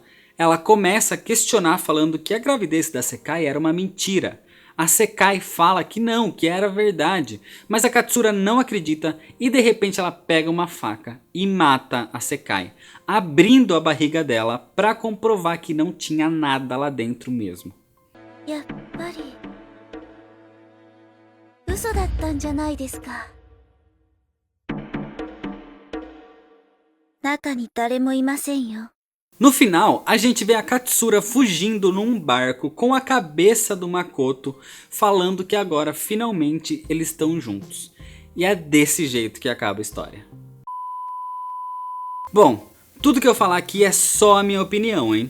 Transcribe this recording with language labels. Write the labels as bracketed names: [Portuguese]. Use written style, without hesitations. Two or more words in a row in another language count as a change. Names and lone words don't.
[Portuguese] Ela começa a questionar falando que a gravidez da Sekai era uma mentira. A Sekai fala que não, que era verdade, mas a Katsura não acredita e de repente ela pega uma faca e mata a Sekai, abrindo a barriga dela para comprovar que não tinha nada lá dentro mesmo. [Japanese] やっぱり嘘だったんじゃないですか。中に誰もいませんよ。 [Portuguese] No final, a gente vê a Katsura fugindo num barco com a cabeça do Makoto, falando que agora finalmente eles estão juntos. E é desse jeito que acaba a história. Bom, tudo que eu falar aqui é só a minha opinião, hein?